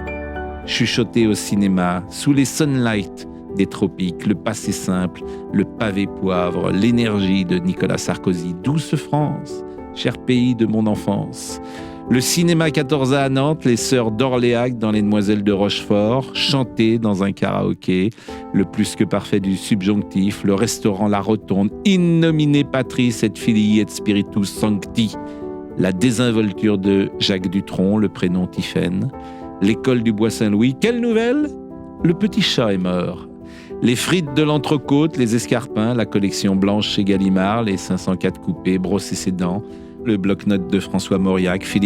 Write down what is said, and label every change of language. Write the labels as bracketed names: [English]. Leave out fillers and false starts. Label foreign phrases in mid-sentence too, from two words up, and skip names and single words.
[French] Chuchoter au cinéma, sous les sunlights des tropiques, le passé simple, le pavé poivre, l'énergie de Nicolas Sarkozy. Douce France, cher pays de mon enfance. Le cinéma 14 à Nantes, les sœurs d'Orléac dans Les Demoiselles de Rochefort, chanter dans un karaoké, le plus que parfait du subjonctif, le restaurant La Rotonde, [Latin] in nomine Patris et Filii et Spiritus Sancti, [French] la désinvolture de Jacques Dutronc, le prénom Tiphaine, l'école du Bois-Saint-Louis. Quelle nouvelle ? Le petit chat est mort. Les frites de l'Entrecôte, les escarpins, la collection blanche chez Gallimard, les 504 coupés, brosser ses dents, le bloc-notes de François Mauriac, Philippe